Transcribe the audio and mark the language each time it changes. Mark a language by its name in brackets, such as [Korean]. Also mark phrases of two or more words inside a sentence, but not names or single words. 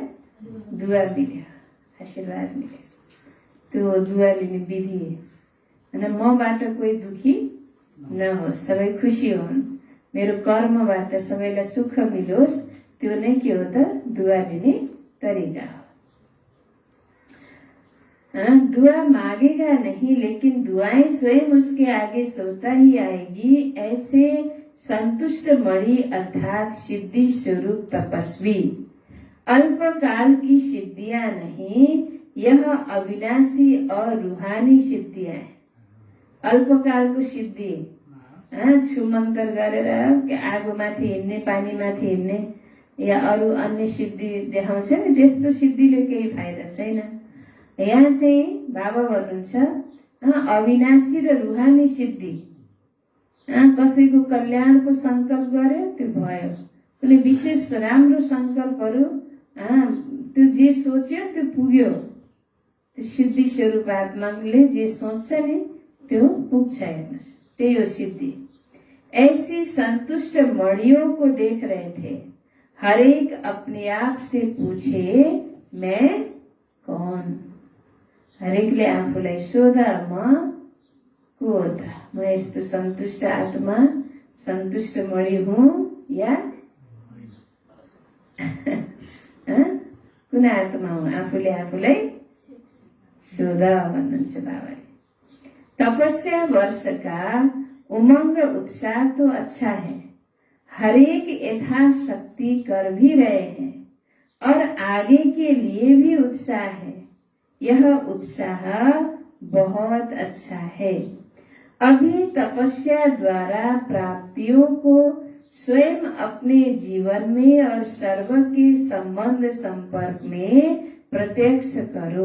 [Nepali] दुआ मिल्यो, आशीर्वाद मिल्यो। त्यो दुआ लिने विधि होइन। मबाट कोही दुखी नहोस्, सबै खुसी हुन्, मेरो कर्मबाट सबैलाई सुख मिलोस्, त्यो नै के हो त? दुआ लिने तरिका हो। [Hindi] दुआ मांगेगा नहीं, लेकिन दुआएं स्वयं उसके आगे सोता ही आएगी। ऐसे संतुष्ट मणि अर्थात सिद्धि स्वरूप तपस्वी अल्पकाल की सिद्धियां नहीं, यह अविनाशी और रूहानी सिद्धियां हैं। [Nepali] अल्पकालको सिद्धि छुमन्तर गरेर आगोमाथि हिँड्ने, पानीमाथि हिँड्ने या अरू अन्य सिद्धि देखाउँछ नि, त्यस्तो सिद्धिले केही फाइदा छैन। यहाँ चाहिँ बाबा भन्नुहुन्छ अविनाशी र रूहानी सिद्धि। कसैको कल्याणको संकल्प गर्यो त्यो भयो। कुनै विशेष राम्रो संकल्पहरू त्यो जे सोच्यो त्यो पुग्यो। त्यो सिद्धि स्वरूप आत्माले जे सोच्छ नि त्यो पुग्छ। हेर्नुहोस्, त्यही हो सिद्धि। [Hindi] ऐसी संतुष्ट मणियों को देख रहे थे। हरेक अपने आप से पूछे मैं कौन? [Nepali] हरेकले आफूलाई सोध म को हो त? म यस्तो सन्तुष्ट आत्मा, सन्तुष्ट मणि हुँ या कुन आत्मा हुँ? आफूले आफूलाई सोध भन्नुहुन्छ बाबाले। [Hindi] तपस्या वर्ष का उमंग उत्साह तो अच्छा है, हरेक यथाशक्ति कर भी रहे हैं और आगे के लिए भी उत्साह है। यह उत्साह बहुत अच्छा है। अभी तपस्या द्वारा प्राप्तियों को स्वयं अपने जीवन में और सर्व के संबंध संपर्क में प्रत्यक्ष करो।